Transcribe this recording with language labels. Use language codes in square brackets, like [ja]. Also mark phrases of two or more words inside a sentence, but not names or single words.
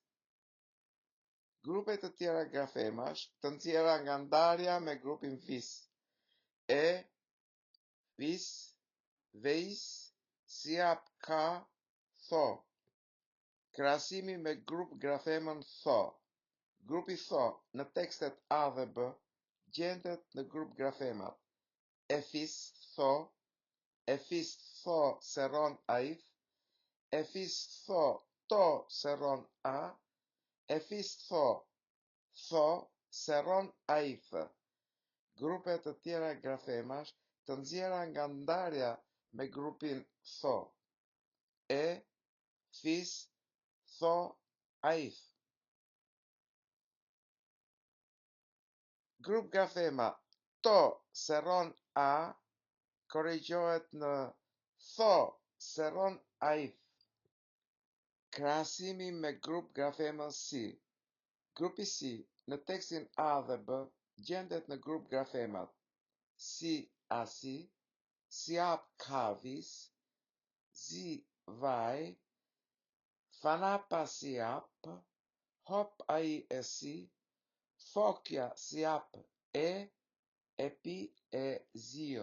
[sq] Grupe të tjera grafemash të nxjerra nga ndarja me grupin vis: e, vis, veis, sjap ka, tho. Krahasimi me grup grafemën tho. Grupi tho në tekstet A dhe B gjendet në grup grafemat: efis tho, efis tho seron aith, efis tho to seron a, efis tho seron aith. Grupe të tjera grafemash të nxjerra nga ndarja me grupin tho: e, fis, tho, aith. Grup grafema to seron a korrigjohet në tho seron aith. Krahasimi me grup grafemën si. Grupi si në tekstin A dhe B gjendet në grup grafemat: si asi, siap kavis, zi vaj, fanapa siap, hop ai e si, fokja siap e, epi e zio.